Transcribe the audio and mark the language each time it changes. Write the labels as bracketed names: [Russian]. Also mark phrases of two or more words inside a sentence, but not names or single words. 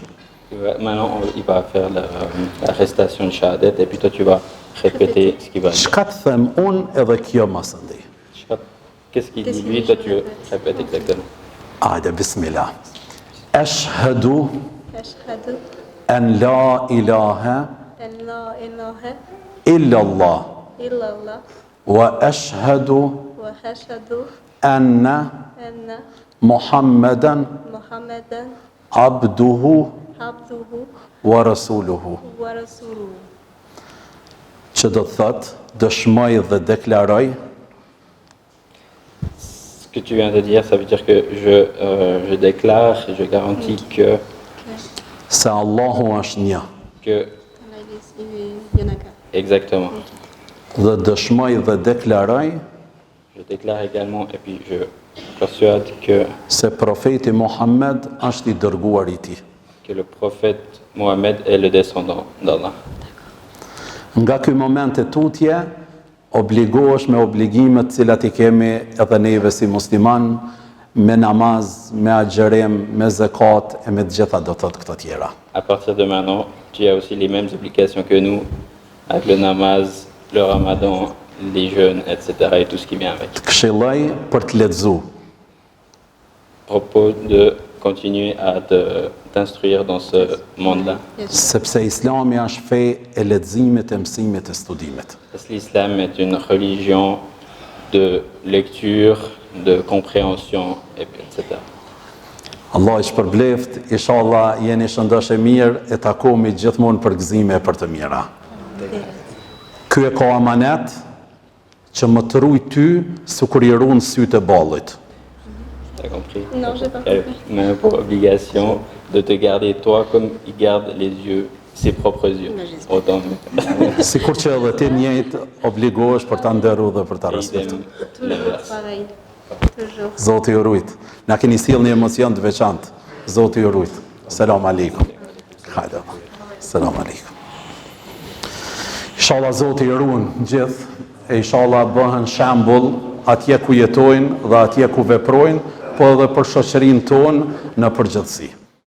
[French] Maintenant, il va faire la récitation de Shahadet et puis toi, tu vas répéter ce qu'il va dire. [Albanian] Çka të them unë edhe kjo mos e ndi. [French] Qu'est-ce qu'il dit lui, toi, tu répètes exactement. [Albanian] Hajde, [Arabic] بسم الله. أشهد أشهد أن لا إله أن لا إله إلا الله إلا الله وأشهد وأشهد أن أن محمدا محمدا عبده عبده ورسوله. ورسوله. [Albanian] Që do të thot, dëshmoj dhe deklaroj [French] Ce que tu viens de dire, ça veut dire que je déclare, je garantis [Albanian] se Allahu është një. [French] que exactement. [Albanian] Dhe dëshmoj dhe deklaroj [French] Je déclare également et puis je persuade [Albanian] se profeti Muhammed është I dërguar I Tij. [French] que le prophète Mohammed est le descendant d'Allah. [Albanian] Nga ky moment e tutje, obligohesh me obligimet cilat I kemi edhe neve si musliman, me namaz, me agjerim, me zekat e me të gjitha do të thotë këto tjera. [French] À partir de maintenant, tu as aussi les mêmes obligations que nous avec le namaz, le ramadan, les jeûnes, etc. et tout ce qui vient avec. [Albanian] Të këshilloj për të lexuar. [French] Propos de continuer à t'instruire dans ce monde-là. [Albanian] Sepse Islami është fe e leximit, e mësimit, e studimit. [French] Parce que l'islam est une religion de lecture, de compréhension, etc. [Albanian] Allah I shpërbleft, inshallah jeni shëndosh e mirë e takohemi gjithmonë për gëzime e për të mira. Ky e ka amanet që më të ruaj ty sikur I ruan sytë e ballit. [French] T'as compris? Non, j'ai pas Il compris. a pour obligation de te garder toi comme il garde les yeux, ses propres yeux. Autant [Albanian] Sikur që edhe ti njëjtë obligohesh për ta nderuar dhe për ta respektuar. [French] Toujours pareil. Toujours. [Albanian] Zoti ju rujt. Na keni sjell një emocion të veçantë. Zoti ju rujt. [Arabic] سلام عليكم. [Albanian] Hajde. [Arabic] سلام عليكم. [Albanian] Inshallah Zoti ju ruan gjithë e inshallah bëhen shembull atje ku jetojnë dhe atje ku veprojnë, po edhe për shoqërinë tonë në përgjithësi.